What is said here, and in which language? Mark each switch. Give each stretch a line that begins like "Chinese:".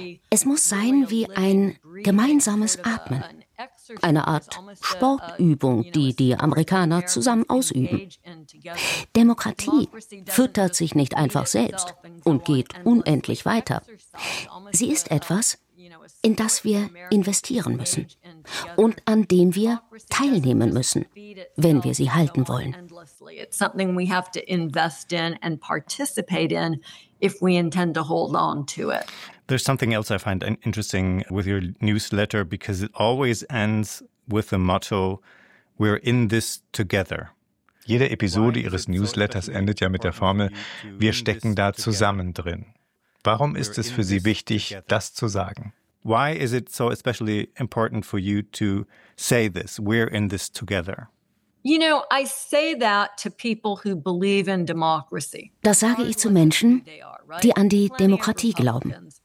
German: Es muss sein wie ein gemeinsames Atmen, eine Art Sportübung, die die Amerikaner zusammen ausüben. Demokratie füttert sich nicht einfach selbst und geht unendlich weiter. Sie ist etwas, in das wir investieren müssen und an dem wir teilnehmen müssen, wenn wir sie halten wollen.
English: It's something we have to invest in and participate in if we intend to hold on to it. There's something else I find interesting with your newsletter because it always ends with the motto, we're in this together.
German: Jede Episode Ihres Newsletters endet ja mit der Formel, wir stecken da zusammen drin. Warum ist es für Sie wichtig, das zu sagen?
English: Why is it so especially important for you to say this? We're in this together. You know, I say that to people who believe in democracy.
German: Das sage ich zu Menschen, die an die Demokratie glauben.